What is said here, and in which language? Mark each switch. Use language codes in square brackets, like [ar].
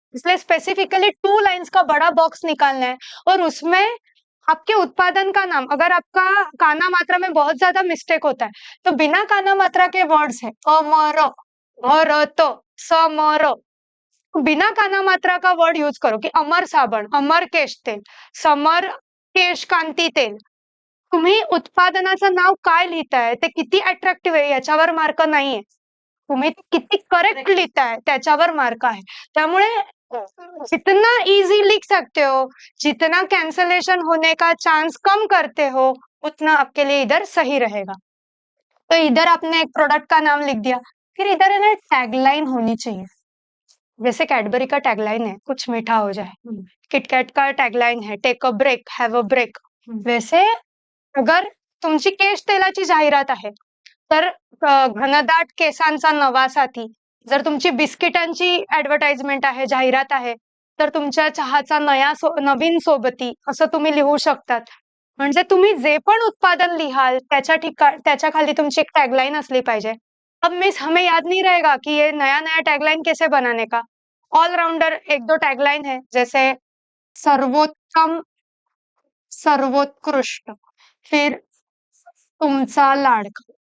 [hi] इसलिए specifically 2 lines का बड़ा बॉक्स निकालना है और उसमें आपके उत्पादन का नाम, अगर आपका काना मात्रा में बहुत ज्यादा मिस्टेक होता है, तो बिना काना मात्रा के वर्ड्स है अमर, भरत, समर, बिना काना मात्रा का वर्ड यूज करो की अमर साबण, अमर केश तेल, समर केश कांती तेल. [mr] तुम्ही उत्पादनाचं नाव काय लिहिताय, ते किती अट्रॅक्टिव्ह आहे याच्यावर मार्क नाहीये, तुम्ही किती करेक्ट लिहिताय त्याच्यावर मार्क आहे. [hi] त्यामुळे जितना इजी लिख सकते हो, जितना कैंसलेशन होने का चांस कम करते हो, उतना आपके लिए इधर सही रहेगा. तो इधर आपने एक प्रोडक्ट का नाम लिख दिया, फिर इधर है ना टैगलाइन होनी चाहिए. जैसे कैडबरी का टैगलाइन है कुछ मीठा हो जाए, किटकैट का टैगलाइन है [en] Take a break, have a break. [hi] वैसे अगर [mr] तुमची केश तेलाची जाहिरात आहे तर घनदाट केसांचा नवा साथी, जर तुमची बिस्किटांची ऍडव्हर्टाइजमेंट आहे, जाहिरात आहे, तर तुमच्या चहाचा नवीन सोबती असं तुम्ही लिहू शकतात. म्हणजे तुम्ही जे पण उत्पादन लिहाल त्याच्या खाली तुमची एक टैगलाइन असली पाहिजे. [hi] अब मिस हमें याद नहीं रहेगा कि ये नया नया टैगलाइन कैसे बनाने का. ऑलराउंडर 1-2 टैगलाइन है, जैसे सर्वोत्तम, सर्वोत्कृष्ट, [mr] फिर तुमचा लाडका,